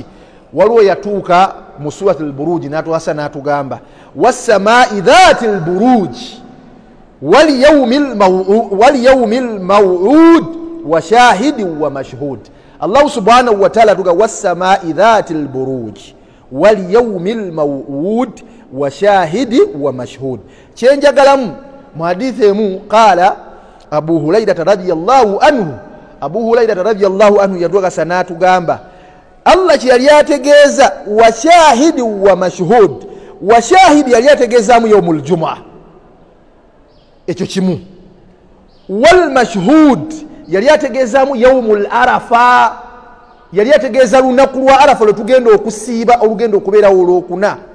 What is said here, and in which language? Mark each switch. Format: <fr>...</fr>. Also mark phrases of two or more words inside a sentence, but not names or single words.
<lg>Waliwo yatuuka mu</lg> <ar>surati al-Buruj</ar> <lg>n'atuwasa n'atugamba</lg> <ar>والسماء ذات البروج واليوم الموعود وشاهد ومشهود. الله سبحانه وتعالى tuga والسماء ذات البروج واليوم الموعود وشاهد ومشهود.</ar> <lg>Kyenjagalamu mu hadithi emu, qala Abu Hurayra</lg> <ar>رضي الله عنه,</ar> <lg>Abu Hurayra</lg> <ar>رضي الله عنه</ar> <lg>yatuwasa n'atugamba Allah yali ategeeza</lg> <ar>وشاهد ومشهود. وشاهد</ar> <lg>yali ategeezaamu</lg> <ar>يوم الجمعة,</ar> <lg>ekyo kimu.</lg> <ar>والمشهود</ar> <lg>yali ategeezaamu</lg> <ar>يوم عرفة,</ar> <lg>yali ategeeza lunaku lwa Arafa lwe tugenda okusiiba olugenda okubeerawo olwokuna.</lg>